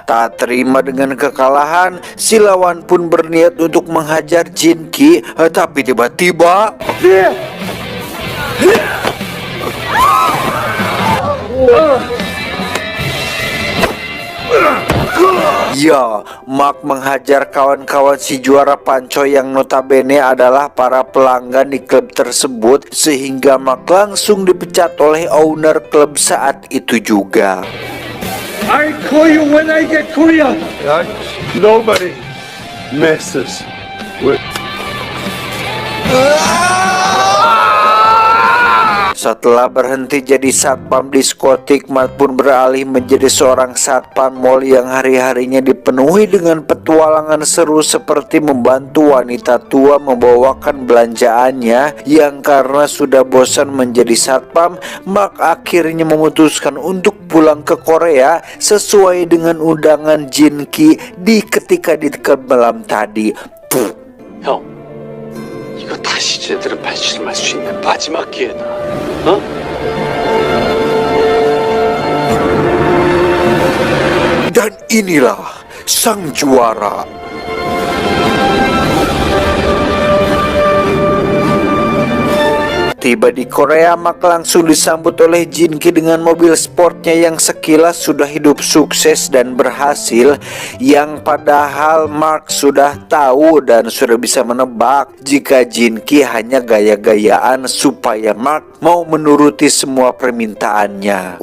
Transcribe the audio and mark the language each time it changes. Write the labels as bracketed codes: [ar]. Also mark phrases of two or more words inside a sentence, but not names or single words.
[id] Tak terima dengan kekalahan, si lawan pun berniat untuk menghajar Jin Ki, tapi tiba-tiba ya, Mark menghajar kawan-kawan si juara panco yang notabene adalah para pelanggan di klub tersebut, sehingga Mark langsung dipecat oleh owner klub saat itu juga. [en] I call you when I get Korea. Nobody messes with. [id] Setelah berhenti jadi satpam diskotik, Mark pun beralih menjadi seorang satpam mall yang hari-harinya dipenuhi dengan petualangan seru seperti membantu wanita tua membawakan belanjaannya. Yang karena sudah bosan menjadi satpam, Mark akhirnya memutuskan untuk pulang ke Korea sesuai dengan undangan Jin Ki ketika di klub malam tadi. [ko] 형, 이거 다시 제대로 발돋움할 수 있는 마지막 기회다. [id] Dan inilah sang juara. Tiba di Korea, Mark langsung disambut oleh Jin Ki dengan mobil sportnya yang sekilas sudah hidup sukses dan berhasil, yang padahal Mark sudah tahu dan sudah bisa menebak jika Jin Ki hanya gaya-gayaan supaya Mark mau menuruti semua permintaannya.